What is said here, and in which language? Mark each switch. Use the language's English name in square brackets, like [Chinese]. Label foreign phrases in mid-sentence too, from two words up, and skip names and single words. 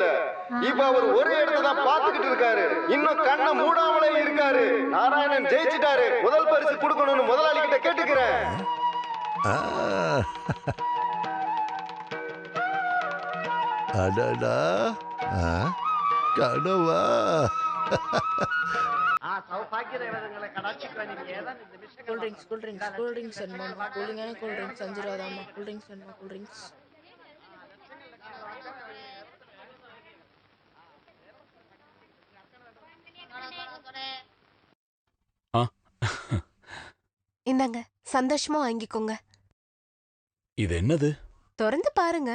[Tamil] இப்ப அவர் ஒரே இடத்துல தான் பாத்துக்கிட்டு இருக்காரு. இன்னும் கண்ணை மூடாமலே இருக்காரு. நாராயணன் ஜெயிச்சிட்டாரு. முதல் பரிசு கொடுக்கணும்னு முதலாளி கிட்ட கேட்டுக்கிறேன். அடடா கனவா [English] cool drinks [Telugu] అన్నమాట. కూలింగ్ అయినా [English] cool drinks [Telugu] అంజురాదమ్మ. [English] cool drinks [Telugu] అన్నమాట. [English] cool drinks [Tamil] இந்தாங்க சந்தோஷமா வாங்கிக்கோங்க. இது என்னது? திறந்து பாருங்க.